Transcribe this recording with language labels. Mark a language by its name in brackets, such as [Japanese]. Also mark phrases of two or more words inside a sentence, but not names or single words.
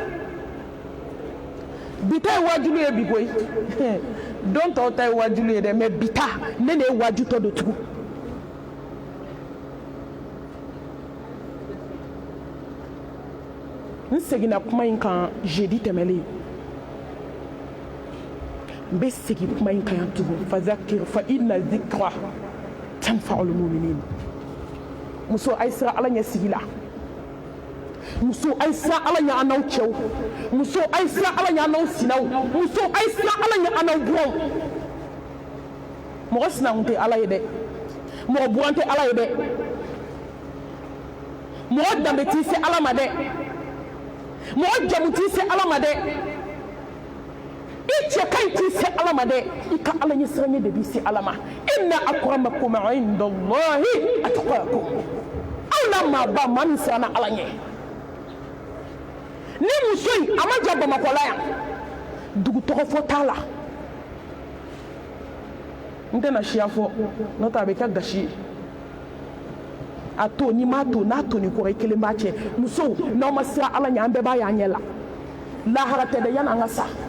[Bambara] bi ta ye waajulu ye bi koyi don tɔw ta ye waajulu ye dɛ mais bi ta ne de ye waajutɔ don tugun n seginna kuma in kan jeudi tɛmɛlen n bɛ segin kuma in kan yan tugun [Arabic] فذكر فإن الذكرى تنفع المؤمنين [Bambara] muso a ye siran ala ɲɛ sigi la muso a ye siran ala ɲɛ an n'aw cɛw muso a ye siran ala ɲɛ an n'aw sinaw muso a ye siran ala ɲɛ an n'aw buranw mɔgɔ sinakun tɛ ala ye dɛ mɔgɔ buran tɛ ala ye dɛ mɔgɔ danbe t'i se ala ma dɛ mɔgɔ jamu t'i se ala ma dɛ i cɛ ka ɲi t'i se ala ma dɛ i ka ala ɲɛ siranɲɛ de b'i se ala ma [Arabic] إن أكرمكم عند الله أتقاكم [Bambara] aw la maaba maa min siranna ala ɲɛ ni muso in a ma ja bamakɔ la yan dugu tɔgɔ fɔ t'a la n tɛna siya fɔ n'o tɛ a bɛ kɛ gasi ye a to n'i m'a to n'a to ni kɔrɔ i kelen b'a cɛ musow n'aw ma siran ala ɲɛ an bɛɛ b'a y'an ɲɛ la lahara tɛ dɛ yan'an ka sa